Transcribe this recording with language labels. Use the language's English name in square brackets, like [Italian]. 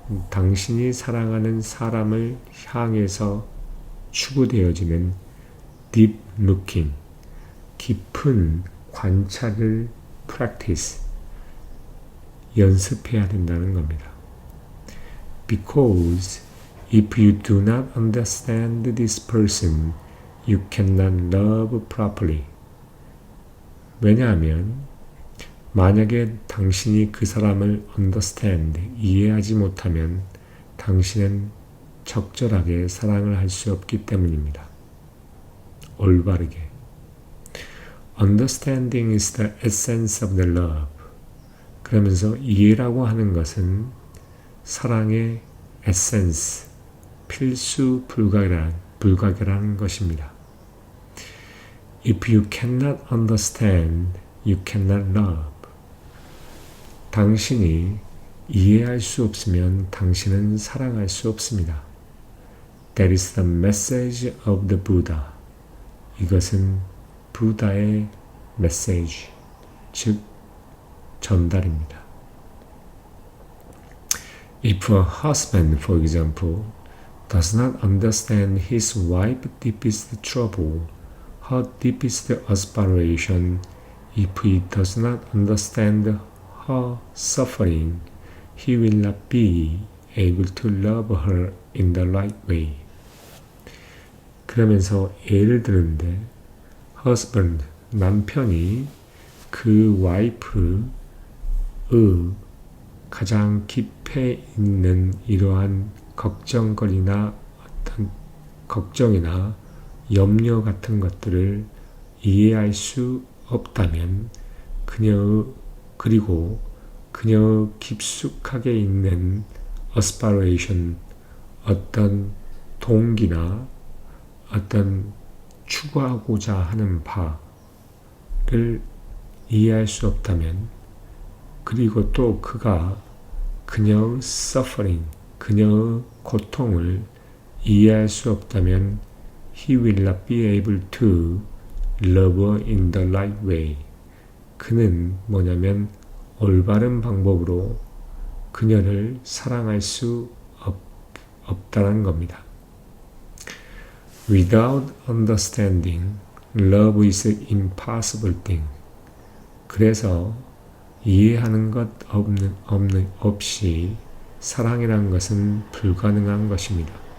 [Korean] 당신이 사랑하는 사람을 향해서 추구되어지는 deep looking, 깊은 관찰을 practice, 연습해야 된다는 겁니다. [English] Because if you do not understand this person, you cannot love properly. [Korean] 왜냐하면 만약에 당신이 그 사람을 understand, 이해하지 못하면 당신은 적절하게 사랑을 할 수 없기 때문입니다. 올바르게. [English] Understanding is the essence of the love. [Korean] 그러면서 이해라고 하는 것은 사랑의 에센스, 필수 불가결한 것입니다. [English] If you cannot understand, you cannot love. [Korean] 당신이 이해할 수 없으면 당신은 사랑할 수 없습니다. [English] That is the message of the Buddha. [Korean] 이것은 부다의 메시지, 즉 전달입니다. [English] If a husband, for example, does not understand his wife's deepest trouble, her deepest aspiration, if he does not understand her suffering, he will not be able to love her in the right way. [Korean] 그러면서 예를 드는데 husband, 남편이 그 와이프의 가장 깊이 있는 이러한 걱정거리나 어떤 걱정이나 염려 같은 것들을 이해할 수 없다면 그리고 그녀 깊숙하게 있는 aspiration, 어떤 동기나 어떤 추구하고자 하는 바를 이해할 수 없다면, 그리고 또 그가 그녀의 suffering, 그녀의 고통을 이해할 수 없다면 [English] he will not be able to love her in the right way. [Korean] 그는 뭐냐면 올바른 방법으로 그녀를 사랑할 수 없다는 겁니다. [English] Without understanding, love is an impossible thing. [Korean] 그래서 이해하는 것 없이 사랑이라는 것은 불가능한 것입니다.